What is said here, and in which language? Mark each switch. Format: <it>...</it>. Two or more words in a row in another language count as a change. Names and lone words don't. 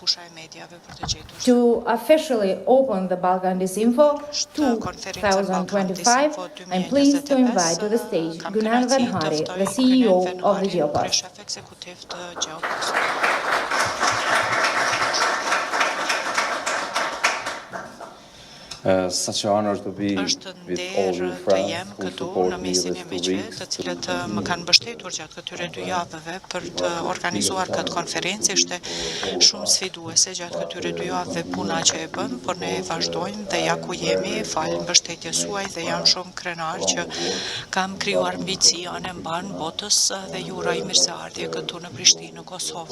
<en>To officially open the Balkan Disinfo 2025, I'm pleased to invite to the stage Gunnar Van Hari, the CEO of the GeoPost. Such an honor to be with all your friends who support me these 2 weeks.</en> <sq>Të cilët më kanë mbështetur gjatë këtyre 2 javëve për të organizuar këtë konferencë. Ishte shumë sfiduese gjatë këtyre 2 javëve puna që e bëm, por ne vazhdojmë dhe ja ku jemi, falë mbështetjes suaj dhe jam shumë krenar që kam krijuar mbicë anë mban botës dhe ju uroj mirëseardhje këtu në Prishtinë, në Kosovë.</sq>